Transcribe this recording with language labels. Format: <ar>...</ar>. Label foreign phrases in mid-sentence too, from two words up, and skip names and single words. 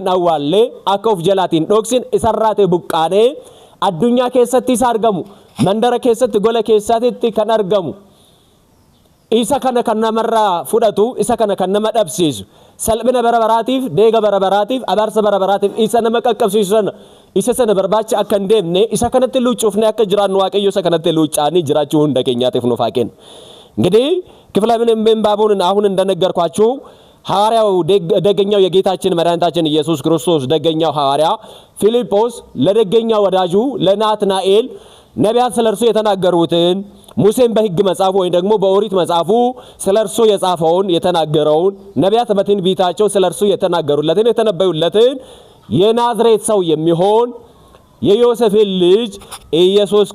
<om>awwaallee akka of jalaatiin dhoksin isarraate buqqaanee addunyaa keessatti isa argamu mandara keessatti gola keessatti kan argamu isa kana kan namarraa fudhatu isa kana kan nama dhabsiisu salphina barabaraatiif deega barabaraatiif abaarsa barabaraatiif isa nama qaqqabsiisu sana isa sana barbaacha akka hin deemne isa kanatti luucuufne akka jiraannu waaqayyo isa kanatti luucaanii jiraachuu hunda keenyaatiif nuuf haa kennu.</om> <am>እንግዲህ ክፍለ ምንባቡን አሁን እንደነገርኳችሁ ሐዋርያው ደገኛው የጌታችን መድኃኒታችን ኢየሱስ ክርስቶስ ደገኛው ሐዋርያ ፊልጶስ ለደገኛው ወዳጁ ለናትናኤል ነቢያት ስለርሱ የተናገሩትን ሙሴን በሕግ መጽሐፉ ወይ ደግሞ በኦሪት መጽሐፉ ስለርሱ የጻፈውን የተናገረውን ነቢያት በትንቢታቸው ስለርሱ የተናገሩለትን የተነበዩለትን የናዝሬት ሰው የሚሆን የዮሴፍን ልጅ ኢየሱስ</am>